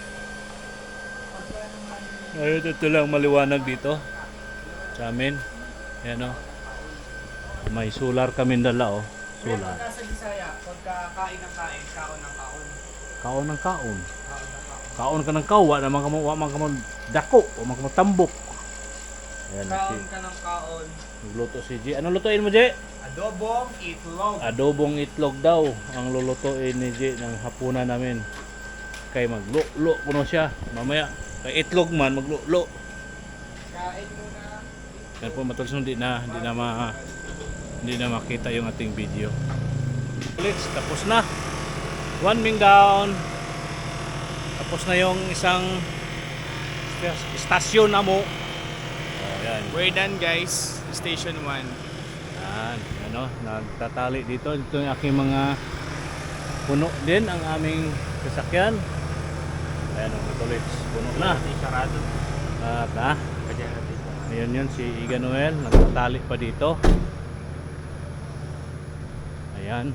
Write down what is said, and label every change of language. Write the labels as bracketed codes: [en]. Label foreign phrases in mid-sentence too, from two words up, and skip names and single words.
[tl] Ayun, ito lang maliwanag dito sa amin. Ayan o. May solar kami dala o. Solar. Pagka sa Bisaya, pagka kain ng kain, [ceb] kaon ng kaon. Kaon ng kaon. Kaon ng kaon. Kaon ka ng kawa naman kamo, wa man kamo dako, wa man kamo tambok. Ayan, Kaon ka ng kaon. [tl] nagluto si G. Anong lutuin mo, G? Adobong itlog. Adobong itlog daw ang lulutuin ni G ng hapunan namin. [ceb] Kay maglulo kuno siya. [tl] Mamaya, kay itlog man, maglulo. Kain muna. Yan po matulis hindi na makita yung ating video. Let's tapos na. [en] One wing down. [tl] Tapos na yung isang istasyon na mo. Oh, yan. [en] We're done guys. Station 1. [tl] Yan, ano, nagtatali dito. Ito yung aking mga puno din ang aming sasakyan. Ayan, matulis. Puno na. Sarado. At ayun yun, si Iga Noel. Nagtatali pa dito. Ayan.